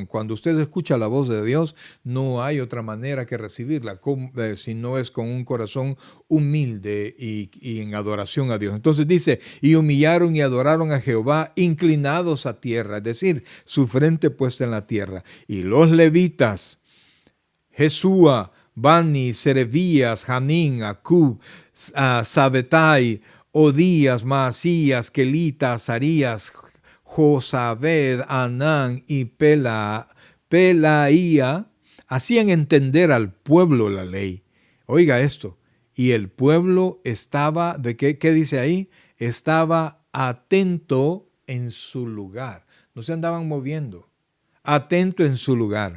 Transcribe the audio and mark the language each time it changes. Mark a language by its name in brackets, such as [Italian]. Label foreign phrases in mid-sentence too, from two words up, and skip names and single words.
[Spanish] Cuando usted escucha la voz de Dios, no hay otra manera que recibirla, si no es con un corazón humilde y en adoración a Dios. Entonces dice, y humillaron y adoraron a Jehová, inclinados a tierra, es decir, su frente puesta en la tierra. Y los levitas, Jesúa, Bani, Serebías, Hanín, Acub, Sabetai, Odías, Maasías, Kelita, Azarías, Josabed, Anán y Pelaía hacían entender al pueblo la ley. Oiga esto, y el pueblo estaba, ¿de qué dice ahí? Estaba atento en su lugar. No se andaban moviendo, atento en su lugar.